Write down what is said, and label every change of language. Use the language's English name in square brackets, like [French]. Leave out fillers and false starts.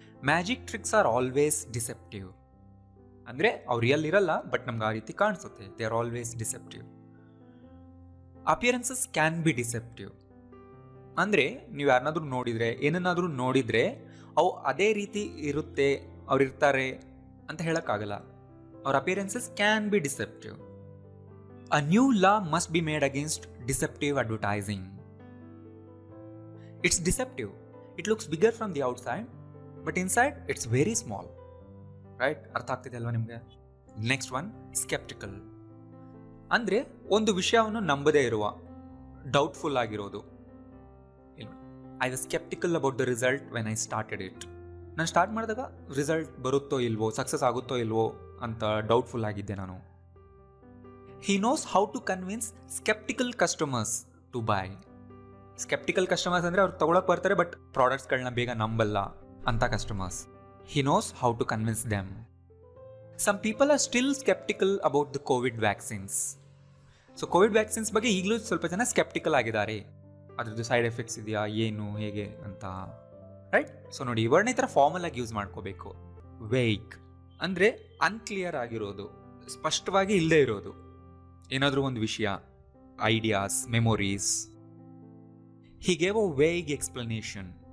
[English] Magic tricks are always deceptive. [Kannada] ಅಂದರೆ ಅವ್ರು real ಇರಲ್ಲ, ಬಟ್ ನಮ್ಗೆ ಆ ರೀತಿ ಕಾಣಿಸುತ್ತೆ. [English] They are always deceptive. Appearances can be deceptive. [Kannada] ಅಂದರೆ ನೀವು ಯಾರನ್ನಾದ್ರೂ ನೋಡಿದರೆ, ಏನನ್ನಾದರೂ ನೋಡಿದರೆ ಅವು ಅದೇ ರೀತಿ ಇರುತ್ತೆ, ಅವ್ರು ಇರ್ತಾರೆ ಅಂತ ಹೇಳೋಕ್ಕಾಗಲ್ಲ. [English] ಅವ್ರ appearances can be deceptive. A new law must be made against deceptive advertising. It's deceptive. It looks bigger from the outside, but inside it's very small. [Kannada] Right? ಅರ್ಥ ಆಗ್ತಿದೆ ಅಲ್ವಾ ನಿಮಗೆ? Next one, sceptical. ಅಂದರೆ ಒಂದು ವಿಷಯವನ್ನು ನಂಬದೇ ಇರುವ, ಡೌಟ್ಫುಲ್ ಆಗಿರೋದು. [English] I was sceptical about the result when I started it. [Kannada] ನಾನು ಸ್ಟಾರ್ಟ್ ಮಾಡಿದಾಗ ರಿಸಲ್ಟ್ ಬರುತ್ತೋ ಇಲ್ವೋ, ಸಕ್ಸಸ್ ಆಗುತ್ತೋ ಇಲ್ವೋ ಅಂತ ಡೌಟ್ಫುಲ್ ಆಗಿದ್ದೆ ನಾನು. [English] He knows how to convince skeptical customers to buy. [Kannada] Skeptical customers ಅಂದರೆ ಅವ್ರು ತಗೊಳಕ್ಕೆ ಬರ್ತಾರೆ, ಬಟ್ ಪ್ರಾಡಕ್ಟ್ಸ್ಗಳನ್ನ ಬೇಗ ನಂಬಲ್ಲ ಅಂತ customers. [English] He knows how to convince them. Some people are still skeptical about the COVID vaccines. [Kannada] So Covid vaccines ಬಗ್ಗೆ ಈಗಲೂ ಸ್ವಲ್ಪ ಜನ ಸ್ಕೆಪ್ಟಿಕಲ್ ಆಗಿದ್ದಾರೆ. ಅದ್ರದ್ದು ಸೈಡ್ ಎಫೆಕ್ಟ್ಸ್ ಇದೆಯಾ, ಏನು, ಹೇಗೆ ಅಂತ. ರೈಟ್? ಸೊ ನೋಡಿ, ಈ ವರ್ಡ್ನ ಈ ಥರ ಫಾರ್ಮಲ್ ಆಗಿ ಯೂಸ್ ಮಾಡ್ಕೋಬೇಕು. ವೇಗ್ ಅಂದರೆ ಅನ್ಕ್ಲಿಯರ್ ಆಗಿರೋದು, ಸ್ಪಷ್ಟವಾಗಿ ಇಲ್ಲದೆ ಇರೋದು. ಏನಾದರೂ ಒಂದು ವಿಷಯ, ideas, memories. [English] He gave a vague explanation.